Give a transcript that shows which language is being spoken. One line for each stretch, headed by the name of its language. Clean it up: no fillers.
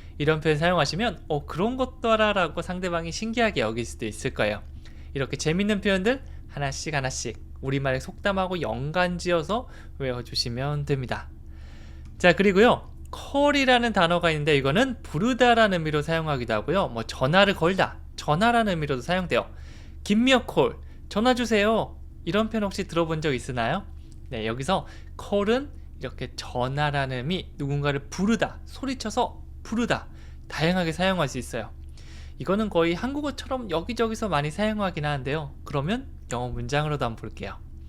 Korean: 이런 표현 사용하시면 그런 것도 알아 라고 상대방이 신기하게 여길 수도 있을 거예요. 이렇게 재밌는 표현들 하나씩 우리말에 속담하고 연관지어서 외워주시면 됩니다. 자, 그리고요 call이라는 단어가 있는데 이거는 부르다라는 의미로 사용하기도 하고요. 뭐 전화를 걸다, 전화라는 의미로도 사용돼요.
English: Give me a call,
Korean: 전화 주세요. 이런 표현 혹시 들어본 적 있으나요? 네, 여기서 call은 이렇게 전화라는 의미, 누군가를 부르다, 소리쳐서 부르다, 다양하게 사용할 수 있어요. 이거는 거의 한국어처럼 여기저기서 많이 사용하긴 하는데요. 그러면 영어 문장으로도 한번 볼게요.